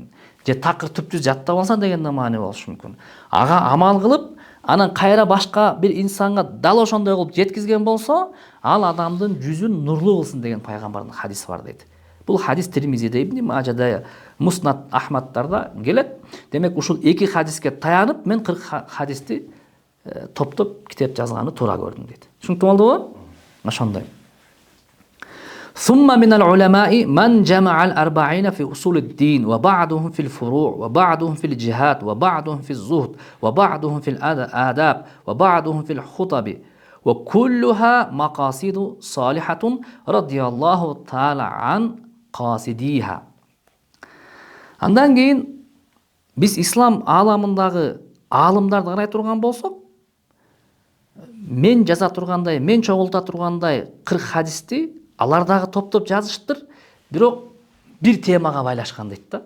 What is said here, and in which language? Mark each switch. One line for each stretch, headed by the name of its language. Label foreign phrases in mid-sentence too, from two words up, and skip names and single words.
Kyrgyz: Же такыр түптүз жаттап алса дегенде маани болушу мүмкүн. Ага амал кылып, анан кайра башка бир инсанга дал ошондой кылып жеткизген болсо, ал адамдын жүзүн нурлуу кылсын деген пайгамбардын хадиси бар дейт. Бул хадис Тирмизиде, Ибн Мажада, Муснад Ахмадтарда келет. Демек ушул эки хадиске таянып мен 40 хадисти топтоп китеп жазганы туура көрдүм дейт. Түшүнүктүү болдубу? Ошондой.
Arabic: ثم من العلماء من جمع الأربعين في أصول الدين وبعضهم في الفروع وبعضهم في الجهاد وبعضهم في الزهد وبعضهم في الآداب وبعضهم في الخطب وكلها مقاصد صالحة رضي الله تعالى عن قاصديها.
Kyrgyz: Андан кийин биз ислам ааламындагы аалымдарды карай турган болсок, мен жаза тургандай, мен чогулта тургандай 40 хадисти алардагы топтоп жазыштыр, бирок бир темага байлашкан дейт да.